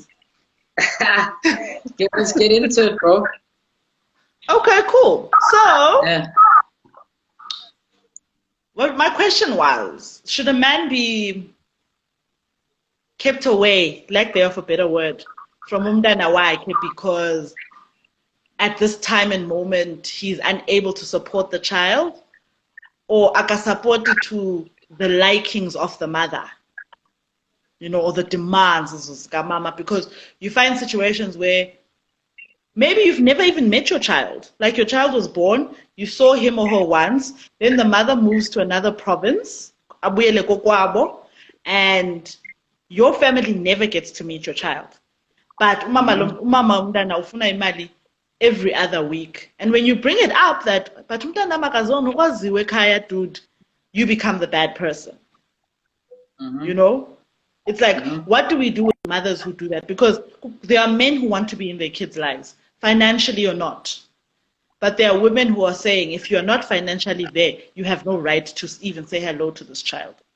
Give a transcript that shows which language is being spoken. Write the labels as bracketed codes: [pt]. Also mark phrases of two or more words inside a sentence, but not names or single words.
[en] Yeah, let's get into it, bro. Okay, cool. So, Yeah. what my question was: should a man be kept away, lack thereof a better word, from [xh] umntana wakhe [en] because at this time and moment he's unable to support the child, or akasapoti to the likings of the mother? Or the demands of mama, because you find situations where maybe you've never even met your child. Like your child was born, you saw him or her once, then the mother moves to another province, [xh] abuyele kokwabo, [en] and your family never gets to meet your child. But Hmm. [xh] umama umntana ufuna imali [en] every other week. And when you bring it up that, but [xh] umntana makazona ukwaziwe ekhaya, [en] dude, you become the bad person. you Hmm. know it's like, Hmm. what do we do with mothers who do that? Because there are men who want to be in their kids' lives, financially or not, but there are women who are saying, if you're not financially there, you have no right to even say hello to this child.